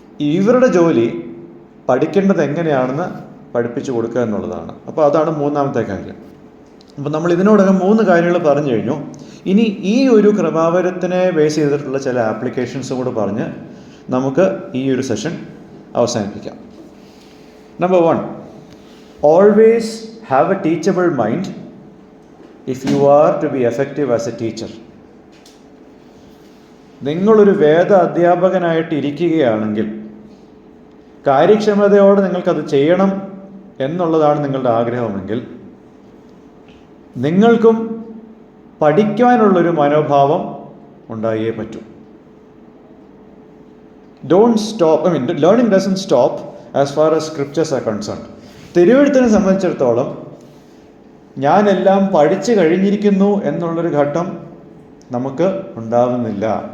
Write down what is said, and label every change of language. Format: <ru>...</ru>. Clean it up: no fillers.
<ml>ഇവരുടെ ജോലി പഠിക്കേണ്ടത് എങ്ങനെയാണെന്ന് പഠിപ്പിച്ചു കൊടുക്കുക എന്നുള്ളതാണ്. അപ്പോൾ അതാണ് മൂന്നാമത്തെ കാര്യം. അപ്പോൾ നമ്മൾ ഇതിനോടകം 3 കാര്യങ്ങൾ പറഞ്ഞു കഴിഞ്ഞു. ഇനി ഈ ഒരു കൃപാവരത്തിനെ ബേസ് ചെയ്തിട്ടുള്ള ചില ആപ്ലിക്കേഷൻസും കൂടെ പറഞ്ഞ് നമുക്ക് ഈ ഒരു സെഷൻ അവസാനിപ്പിക്കാം.</ml> <en>Number 1, always have a teachable mind if you are to be effective as a teacher.</en> <ml>നിങ്ങളൊരു വേദ അധ്യാപകനായിട്ട് ഇരിക്കുകയാണെങ്കിൽ കാര്യക്ഷമതയോടെ നിങ്ങൾക്കത് ചെയ്യണം എന്നുള്ളതാണ് നിങ്ങളുടെ ആഗ്രഹമെങ്കിൽ നിങ്ങൾക്കും പഠിക്കാനുള്ളൊരു മനോഭാവം ഉണ്ടായേ പറ്റൂ.</ml> <en>Don't stop. Learning doesn't stop as far as scriptures are concerned.</en> <ml>തിരുവെഴുത്തിനെ സംബന്ധിച്ചിടത്തോളം ഞാനെല്ലാം പഠിച്ചു കഴിഞ്ഞിരിക്കുന്നു എന്നുള്ളൊരു ഘട്ടം നമുക്ക് ഉണ്ടാവുന്നില്ല.</ml>